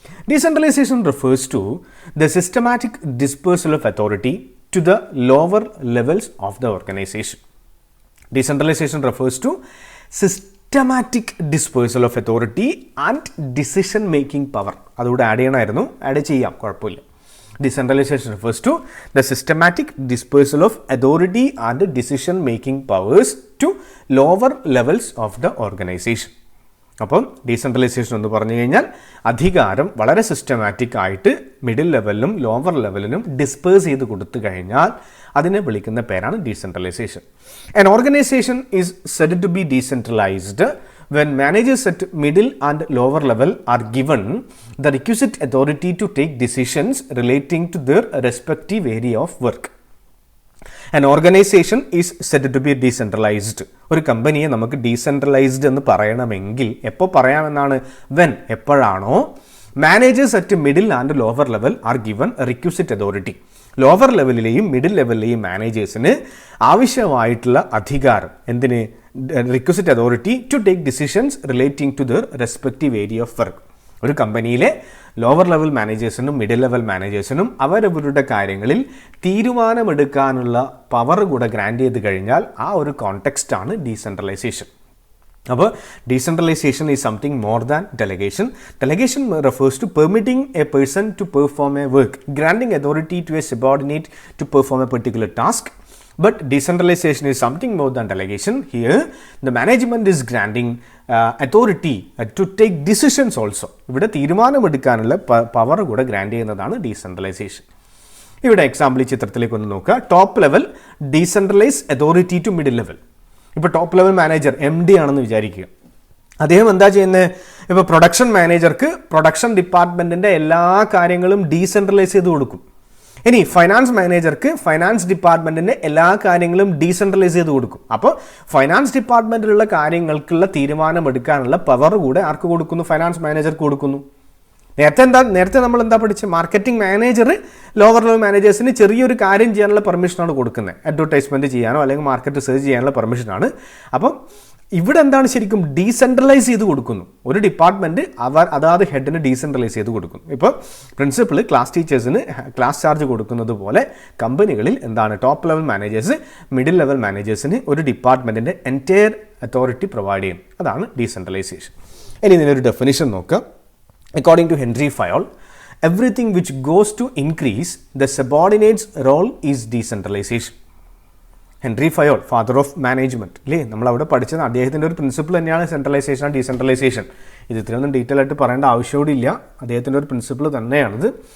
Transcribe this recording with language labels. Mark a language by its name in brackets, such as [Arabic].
[English] Decentralization refers to the systematic dispersal of authority to the lower levels of the organization. Decentralization refers to systematic dispersal of authority and decision making power. [Malayalam] അതുകൂടെ add ചെയ്യണമായിരുന്നു, add ചെയ്യാം, കുഴപ്പമില്ല. [English] Decentralization refers to the systematic dispersal of authority and decision making powers to lower levels of the organization. [Malayalam] അപ്പം decentralisation എന്ന് പറഞ്ഞു കഴിഞ്ഞാൽ അധികാരം വളരെ സിസ്റ്റമാറ്റിക് ആയിട്ട് മിഡിൽ ലെവലിലും ലോവർ ലെവലിനും ഡിസ്പേഴ്സ് ചെയ്ത് കൊടുത്തു കഴിഞ്ഞാൽ അതിനെ വിളിക്കുന്ന പേരാണ് decentralisation. [English] An organization is said to be decentralized when managers at middle and lower level are given the requisite authority to take decisions relating to their respective area of work. An organization is said to be decentralized. [Malayalam] ഒരു കമ്പനിയെ നമുക്ക് decentralised എന്ന് പറയണമെങ്കിൽ എപ്പോൾ പറയാമെന്നാണ്? [English] when, [Malayalam] എപ്പോഴാണോ [English] Managers at middle and lower level are given requisite authority. [Malayalam] Lower ലെവലിലെയും middle ലെവലിലെയും മാനേജേഴ്സിന് ആവശ്യമായിട്ടുള്ള അധികാരം, എന്തിന്? [English] Requisite authority to take decisions relating to their respective area of work. [Malayalam] ഒരു കമ്പനിയിലെ ലോവർ ലെവൽ മാനേജേഴ്സിനും മിഡിൽ ലെവൽ മാനേജേഴ്സിനും അവരവരുടെ കാര്യങ്ങളിൽ തീരുമാനമെടുക്കാനുള്ള പവർ കൂടെ ഗ്രാൻഡ് ചെയ്ത് കഴിഞ്ഞാൽ ആ ഒരു കോണ്ടെക്സ്റ്റ് ഡീസെൻട്രലൈസേഷൻ. അപ്പോൾ [English] Decentralization is something more than delegation. Delegation refers to permitting a person to perform a work, granting authority to a subordinate to perform a particular task. But decentralization is something more than delegation. Here, the management is granting authority to take decisions also. [Malayalam] ഇവിടെ തീരുമാനമെടുക്കാനുള്ള power കൂടെ grand ചെയ്യുന്നതാണ് decentralisation. ഇവിടെ example ഈ ചിത്രത്തിലേക്ക് ഒന്ന് നോക്കുക. [English] Top level decentralize authority to middle level. [Malayalam] ഇപ്പോൾ top level manager MD ആണെന്ന് വിചാരിക്കുക. അദ്ദേഹം എന്താ ചെയ്യുന്നത്? ഇപ്പോൾ പ്രൊഡക്ഷൻ മാനേജർക്ക് പ്രൊഡക്ഷൻ ഡിപ്പാർട്ട്മെൻറ്റിൻ്റെ എല്ലാ കാര്യങ്ങളും ഡീസെൻട്രലൈസ് ചെയ്ത് കൊടുക്കും. ഇനി ഫൈനാൻസ് മാനേജർക്ക് ഫൈനാൻസ് ഡിപ്പാർട്ട്മെൻറ്റിൻ്റെ എല്ലാ കാര്യങ്ങളും ഡീസെൻട്രലൈസ് ചെയ്ത് കൊടുക്കും. അപ്പോൾ ഫൈനാൻസ് ഡിപ്പാർട്ട്മെൻറ്റിലുള്ള കാര്യങ്ങൾക്കുള്ള തീരുമാനമെടുക്കാനുള്ള പവർ കൂടെ ആർക്ക് കൊടുക്കുന്നു? ഫൈനാൻസ് മാനേജർക്ക് കൊടുക്കുന്നു. നേരത്തെ നമ്മൾ എന്താ പഠിച്ചത്? മാർക്കറ്റിംഗ് മാനേജർ ലോവർ ലെവൽ മാനേജേഴ്സിന് ചെറിയൊരു കാര്യം ചെയ്യാനുള്ള പെർമിഷനാണ് കൊടുക്കുന്നത്. അഡ്വർടൈസ്മെൻറ്റ് ചെയ്യാനോ അല്ലെങ്കിൽ മാർക്കറ്റ് റിസർച്ച് ചെയ്യാനുള്ള പെർമിഷനാണ്. അപ്പം ഇവിടെ എന്താണ് ശരിക്കും? ഡീസെൻട്രലൈസ് ചെയ്ത് കൊടുക്കുന്നു. ഒരു ഡിപ്പാർട്ട്മെൻറ്റ് അതാത് ഹെഡിന് ഡീസെൻട്രലൈസ് ചെയ്ത് കൊടുക്കുന്നു. ഇപ്പോൾ പ്രിൻസിപ്പൽ ക്ലാസ് ടീച്ചേഴ്സിന് ക്ലാസ് ചാർജ് കൊടുക്കുന്നത് പോലെ കമ്പനികളിൽ എന്താണ്? Top level managers middle level മാനേജേഴ്സിന് ഒരു ഡിപ്പാർട്ട്മെൻറ്റിൻ്റെ എൻറ്റയർ അതോറിറ്റി പ്രൊവൈഡ് ചെയ്യും. അതാണ് ഡീസെൻട്രലൈസേഷൻ. ഇനി ഇതിനൊരു ഡെഫിനിഷൻ നോക്കുക. [English] According to Henry Fayol, everything which goes to increase the subordinates' role is decentralization. [Malayalam] Henry Fayol, father of management അല്ലേ, നമ്മളവിടെ പഠിച്ചത് അദ്ദേഹത്തിൻ്റെ ഒരു പ്രിൻസിപ്പിൾ തന്നെയാണ് സെൻട്രലൈസേഷൻ ആൻഡ് ഡീസെൻട്രലൈസേഷൻ. ഇത് ഇത്രയൊന്നും ഡീറ്റെയിൽ ആയിട്ട് പറയേണ്ട ആവശ്യമില്ല, അദ്ദേഹത്തിൻ്റെ ഒരു പ്രിൻസിപ്പിൾ തന്നെയാണിത്.